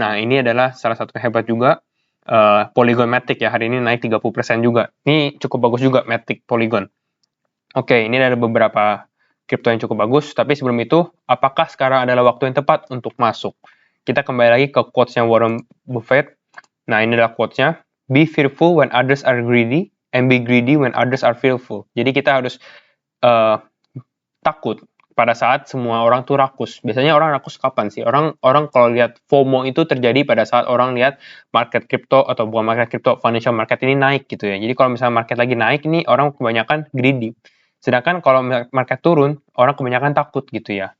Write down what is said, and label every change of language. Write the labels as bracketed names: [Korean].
[Indonesian] Nah, ini adalah salah satu hebat juga. Polygon Matic ya, hari ini naik 30% juga. Ini cukup bagus juga Matic Polygon. Oke, ini ada beberapa kripto yang cukup bagus, tapi sebelum itu, apakah sekarang adalah waktu yang tepat untuk masuk? Kita kembali lagi ke quotes-nya Warren Buffett. Nah, ini adalah quotes-nya. [English] Be fearful when others are greedy, and be greedy when others are fearful. [Indonesian] Jadi kita harus takut pada saat semua orang tuh rakus. Biasanya orang rakus kapan sih? Orang kalau lihat FOMO itu terjadi pada saat orang lihat market crypto atau bukan market crypto, [English] financial market [Indonesian] ini naik gitu ya. Jadi kalau misalnya market lagi naik ini orang kebanyakan greedy. Sedangkan kalau market turun, orang kebanyakan takut gitu ya.